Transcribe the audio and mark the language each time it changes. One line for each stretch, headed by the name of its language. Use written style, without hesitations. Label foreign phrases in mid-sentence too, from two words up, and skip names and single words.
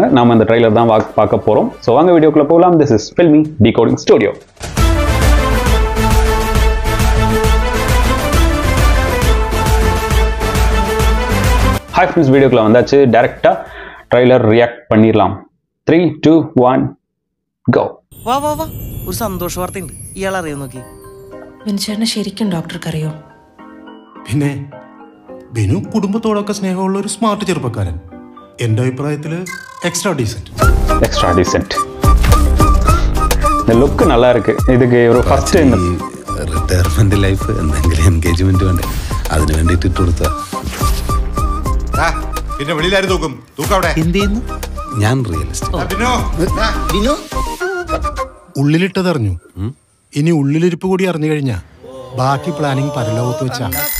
Tamil: நாம இந்த ட்ரைலர் தான் பார்க்க போறோம். ஸோ வாங்க வீடியோக்குள்ள போகலாம்.
English: this is
Tamil: ஃபில்மி டிகோடிங் ஸ்டுடியோ.
English: hi friends,
Tamil: வீடியோக்குள்ள வந்தாச்சு. டைரக்டா ட்ரைலர் ரியாக்ட் பண்ணிடலாம். 3, 2, 1 go.
Malayalam: വാ വാ വാ, ഒരു സന്തോഷ വാർത്തയുണ്ട്. ഇയാൾ അറിയോ നോക്കി? ബിനുചേട്ടനെ ശരിക്കും ഡോക്ടർക്ക് അറിയോ? പിന്നെ ബിനു കുടുംബത്തോടൊക്കെ സ്നേഹമുള്ള ഒരു സ്മാർട്ട് ചെറുപ്പക്കാരൻ. എൻ്റെ അഭിപ്രായത്തിൽ
English: extra decent.
Tamil: இந்த லுக் நல்லா இருக்கு. இதுக்கு ஒரு ஃபர்ஸ்ட்
English: retirement life
Malayalam: എന്തെങ്കിലും എൻഗേജ്മെന്റ് വേണ്ടേ, അതിനു വേണ്ടിട്ട് ഇട്ട് കൊടുത്താ. പിന്നെ വെളിയിലാരും തൂക്കും അവിടെ എന്ത് ചെയ്യുന്നു? ഞാൻ റിയലിസ്റ്റ്. ഉള്ളിലിട്ടതറിഞ്ഞു. ഇനി ഉള്ളിലിരിപ്പ് കൂടി അറിഞ്ഞു കഴിഞ്ഞാ ബാക്കി പ്ലാനിങ് പരലോകത്ത് വെച്ചാണ്.